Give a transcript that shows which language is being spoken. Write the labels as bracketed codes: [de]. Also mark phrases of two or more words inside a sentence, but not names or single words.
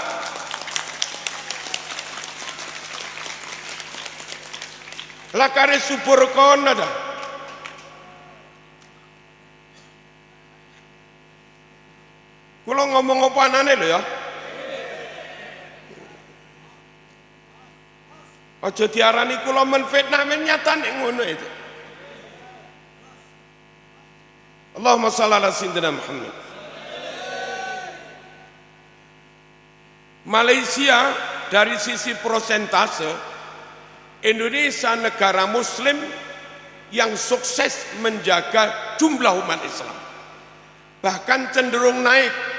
[jv] Lah kare subur kono ta. Kula ngomong apa anane lho ya. Aja diarani kula menfitnah, men nyatane ngono itu. [ar] اللهم صل على سيدنا محمد. [id] Malaysia dari sisi persentase, Indonesia negara muslim yang sukses menjaga jumlah umat Islam, bahkan cenderung naik.